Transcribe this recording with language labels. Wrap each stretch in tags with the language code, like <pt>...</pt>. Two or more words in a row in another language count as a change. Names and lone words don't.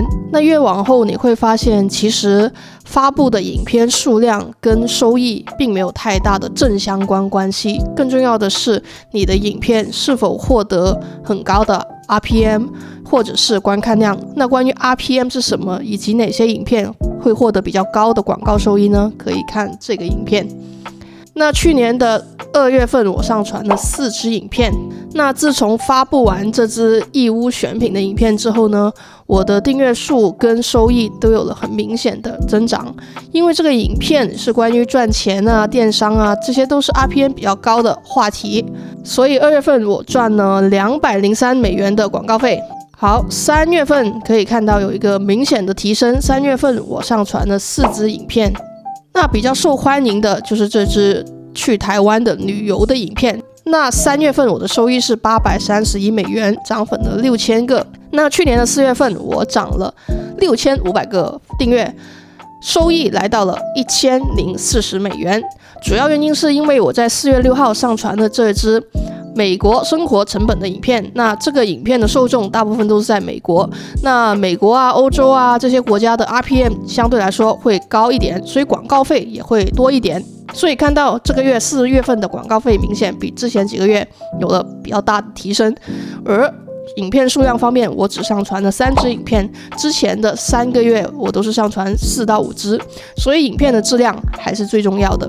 <zh>那越往後你會發現，其實發布的影片數量跟收益並沒有太大的正相關關係，更重要的是你的影片是否獲得很高的 RPM 或者是觀看量。那關於 RPM 是什麼，以及哪些影片會獲得比較高的廣告收益呢？可以看這個影片。那去年的2月份，我上傳了4支影片。那自從發布完這支義烏選品的影片之後呢，我的訂閱數跟收益都有了很明顯的增長。因為這個影片是關於賺錢啊、電商啊，這些都是 RPM 比較高的話題，所以2月份我賺了203美元的廣告費。好，3月份可以看到有一個明顯的提升。3月份我上傳了4支影片。那比較受歡迎的就是這支去台灣的旅遊的影片。那3月份我的收益是831美元，漲粉了6000個。那去年的4月份我漲了6500個訂閱，收益來到了1040美元。主要原因是因為我在4月6號上傳的這支美國生活成本的影片，那這個影片的受眾大部分都是在美國，那美國啊、歐洲啊這些國家的 RPM 相对來說會高一點，所以廣告費也會多一點。所以看到這個月4月份的廣告費明顯比之前幾個月有了比較大的提升。而影片數量方面，我只上傳了3支影片，之前的3個月我都是上傳4到5支，所以影片的質量還是最重要的。</zh>